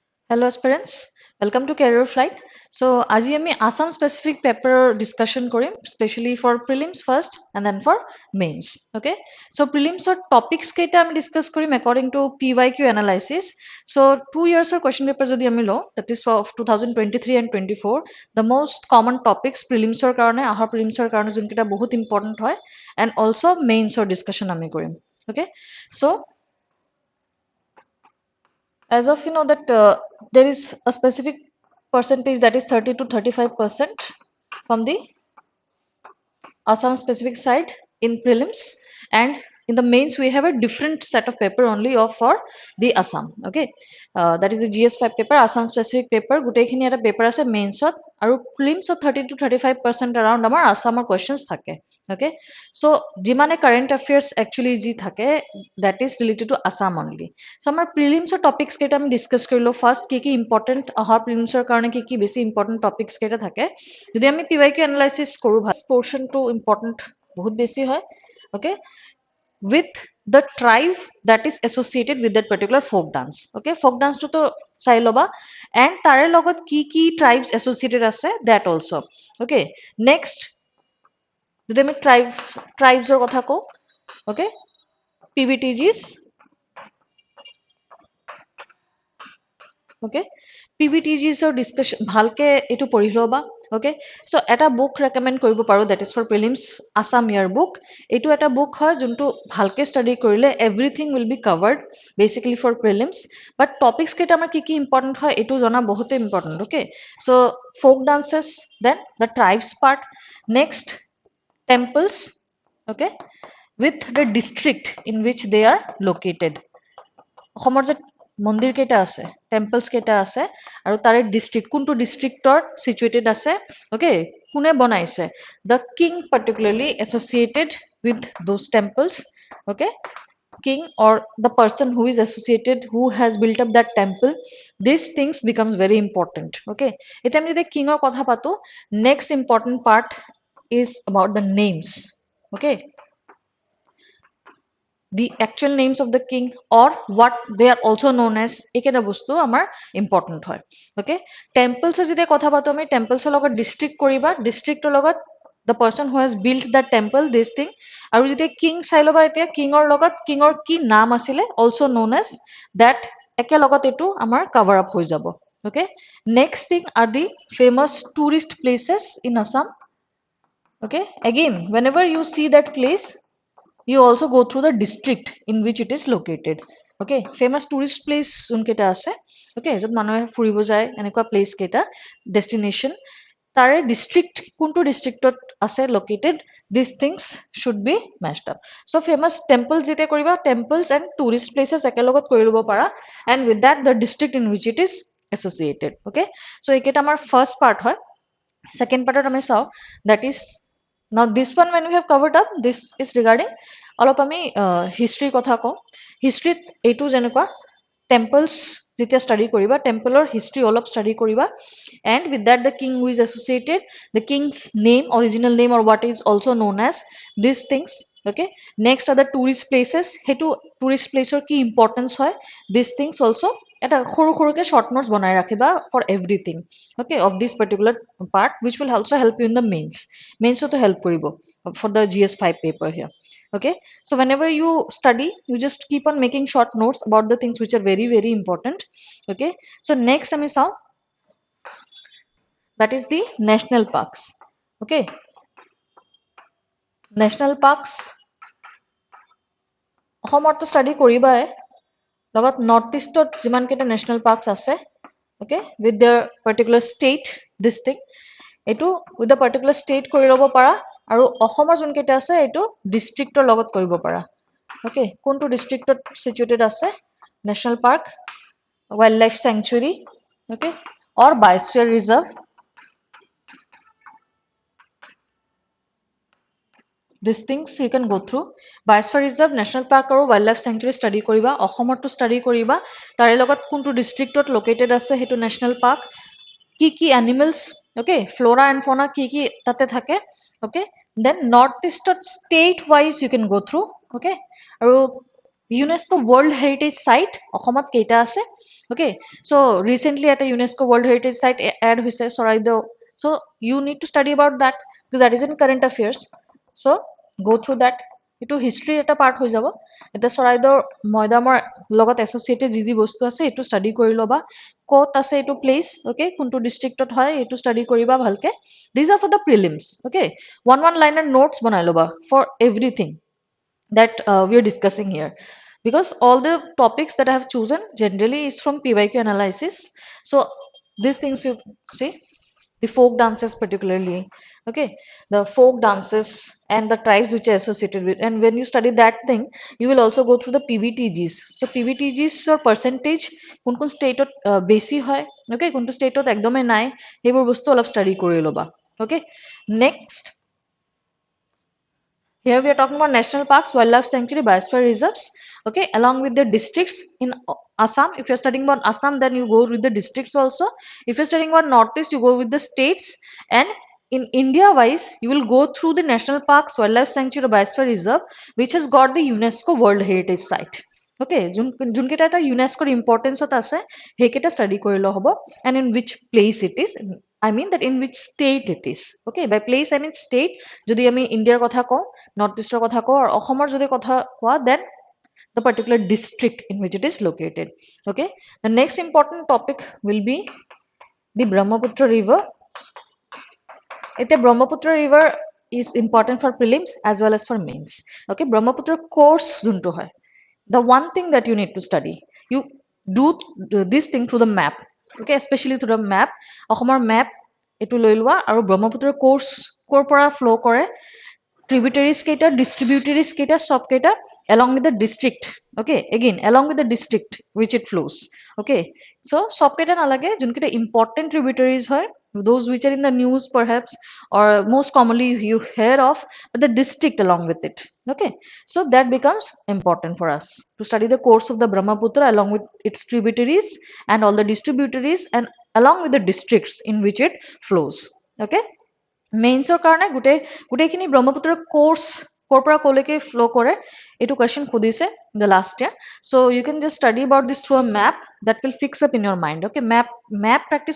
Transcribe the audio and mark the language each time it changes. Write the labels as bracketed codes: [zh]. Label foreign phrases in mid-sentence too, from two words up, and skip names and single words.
[en] Hello aspirants, welcome to Careerflite. So [as] আজি আমি [en] Assam specific paper discussion কৰিম, especially for prelims first and then for mains. Okay, so prelims or topics [as] কেইটা আমি discuss কৰিম [en] according to PYQ analysis. So 2 years or question paper [as] যদি আমি লওঁ, [en] that is for 2023 and 24, the most common topics prelims or [as] কাৰণে আহা [en] prelims or [as] কাৰণে যোনকেইটা বহুত [en] important হয়, and also mains or discussion [as] আমি কৰিম. [en] Okay, so as of that there is a specific percentage, that is 30 to 35% from the Assam specific side in prelims, and in the mains we have a different set of paper only of for the Assam. Okay, that is the GS5 paper, Assam specific paper. [as] গোটেইখিনি এটা paper আছে mainsত আৰু prelims [en] 30 to 35% around [as] আমাৰ Assamৰ questions থাকে. [en] Okay, so [as] যিমানে [en] current affairs actually [as] যি থাকে [en] that is related to Assam only. [as] So আমাৰ [en] prelims topics [as] কেইটা আমি discuss কৰিলো. First কি important অহা prelims কাৰণে কি বেছি important topics কেইটা থাকে যদি আমি [en] PYQ analysis [as] কৰো, [en] portion to important [as] বহুত বেছি হয়. [en] Okay, with the tribe that is associated with that particular folk dance. Okay, folk dance [as] to চাই লবা, and তাৰে লগত কি [en] tribes associated [as] আছে [en] that also. [as] Okay, next যদি আমি tribes ৰ কথা কওঁ, [en] okay, PVTGs. Okay, PVTGs or discussion [as] ভালকে এটো পঢ়ি লবা. [en] Okay, so [as] এটা [en] book recommend [as] কৰিব পাৰো, [en] that is for prelims Assam year book. [as] এটো এটা book হয় যোনটো ভালকে study কৰিলে [en] everything will be covered basically for prelims, but topics [as] কেইটা আমাৰ কি important হয় এটো জনা বহুত important. [en] Okay, so folk dances, then the tribes part, next temples, okay, with the district in which they are located. [as] অসমৰ যে মন্দিৰ কেইটা আছে, টেম্পলছ কেইটা আছে আৰু তাৰে ডিস্ট্ৰিক্ট কোনটো ডিস্ট্ৰিক্টৰ সিচুৱেটেড আছে, ওকে, কোনে বনাইছে, [en] the king particularly associated with those temples, okay, king or the person who is associated, who has built up that temple, these things becomes very important. [as] Okay, এটা আমি যদি কিংৰ কথা পাতো, [en] next important part is about the names. Okay, the actual names of the king or what they are also known as, [as] একেটা বস্তু আমাৰ important হয়. [en] Okay, temples [as] যদি কথা পাতো আমি temples লগত district কৰিবা, districtৰ লগত [en] the person who has built that temple, this thing. [as] আৰু যদি king চাই লবা, এতিয়া kingৰ লগত kingৰ কি নাম আছিলে, [en] also known as that, [as] একেলগত এটো আমাৰ [en] cover up [as] হৈ যাব. [en] Okay, next thing are the famous tourist places in Assam. Okay, again whenever you see that place, you also go through the district in which it is located. Okay, famous tourist place [as] যোনকেইটা আছে, okay, যত মানুহে ফুৰিব যায় এনেকুৱা place কেইটা destination, তাৰে district কোনটো districtত আছে located, [en] these things should be matched up. So famous temples [as] যেতিয়া কৰিবা, [en] temples and tourist places [as] একেলগত কৰি লব পাৰা, [en] and with that the district in which it is associated. Okay, so [as] এইকেইটা আমাৰ [en] first part [as] হয়. [en] Second part [as] আমি চাও, [en] that is now this one when we have covered up, this is regarding [as] অলপ আমি [en] history [as] কথা কওঁ. History এইটো যেনেকুৱা temples যেতিয়া study কৰিবা, templeৰ history অলপ study কৰিবা, [en] and with that the king who is associated, the king's name, original name or what is also known as, these things. Okay, next are the tourist places, সেইটো tourist placeৰ কি importance হয়, these things also [as] এটা সৰু সৰুকে [en] short notes [as] বনাই ৰাখিবা [en] for everything. Okay, of this particular part which will also help you in the mains to help কৰিব for the GS5 paper here. Okay, so whenever you study, you just keep on making short notes about the things which are very very important. Okay, so next [as] আমি চাও, [en] that is the national parks. Okay, national parks [as] অসমতো study কৰিবাই, লগত [en] north east [as] যিমান কেইটা [en] national parks [as] আছে, [en] okay, with their particular state, this thing [as] এটো [en] with the particular state [as] কৰি ল'ব পাৰা, আৰু অসমৰ যোন কেইটা আছে এটো ডিস্ট্ৰিক্টৰ লগত কৰিব পাৰা. Okay, কোনটো ডিস্ট্ৰিক্টত situated আছে [en] national park, wildlife sanctuary, okay, or biosphere reserve. These things you can go through. Biosphere reserve, national park or wildlife sanctuary study [as] koriba, অসমত to study koriba, তাৰে লগত কোনটো ডিস্ট্ৰিক্টত located আছে হেতু [en] national park, [as] কি animals, okay, [en] flora and fauna [as] কি তাতে থাকে. [en] Okay, then north eastত state wise you can go through. Okay, আৰু UNESCO World Heritage Site [as] অসমত কেইটা আছে [en] okay so recently at a UNESCO World Heritage Site add hoise Saraido so you need to study about that because that is in current affairs so go through that etu history eta [as] part হৈ যাব এটা Saraido ময়দামৰ লগত associated যি বস্তু আছে এটো study কৰি লবা ক'ত আছে এটো place okay কোনটো districtত হয় এটো study কৰিবা ভালকে [en] these are for the prelims okay one liner notes [as] বনাই লবা [en] for everything that we are discussing here because all the topics that I have chosen generally is from PYQ analysis so these things you see the folk dances particularly okay the folk dances and the tribes which are associated with and when you study that thing you will also go through the PVTGs so PVTGs or percentage [as] কোন কোন স্টেটত বেছি হয় [en] okay [as] কোনটো স্টেটত একদমে নাই সেইবোৰ বস্তু অলপ [en] study [as] কৰি লবা [en] okay next here we are talking about national parks, wildlife sanctuary, biosphere reserves. Okay, along with the districts in Assam. If you're studying about Assam, then you go with the districts also. If you're studying about Northeast, you go with the states. And in India wise, you will go through the national parks, wildlife sanctuary, biosphere reserve, which has got the UNESCO World Heritage Site. Okay, [as] যোনকেইটা এটা ইউনেস্কোৰ ইম্পৰ্টেঞ্চত আছে সেইকেইটা ষ্টাডি কৰি ল হ'ব [en] and in which place it is I mean that in which state it is okay by place I mean state [as] যদি আমি ইণ্ডিয়াৰ কথা কওঁ নৰ্থ ইষ্টৰ কথা কওঁ আৰু অসমৰ যদি কথা কোৱা [en] then the particular district in which it is located okay the next important topic will be the Brahmaputra river [as] এতিয়া [en] Brahmaputra river is important for prelims as well as for mains okay Brahmaputra course [as] যোনটো হয় [en] the one thing that you need to study you do this thing through the map okay especially through the map [as] অসমৰ map এটো লৈ লোৱা আৰু ব্ৰহ্মপুত্ৰৰ কোৰ্স কৰ পৰা ফ্লো কৰে [en] tributaries কেইটা distributaries কেইটা সব কেইটা along with the district okay again along with the district which it flows okay so [as] সব কেইটা নালাগে যোন কেইটা [en] important tributaries হয় those which are in the news perhaps or most commonly you hear of but the district along with it okay so that becomes important for us to study the course of the Brahmaputra along with its tributaries and all the distributaries and along with the districts in which it flows okay [as] মেইনছৰ কাৰণে গোটেইখিনি ব্ৰহ্মপুত্ৰৰ কোৰ্স কৰ পৰা কলৈকে ফ্লো কৰে এইটো কোৱেশ্চন খুদিছে [en] the last year so you can just study about this through a map that will fix up in your mind okay map practice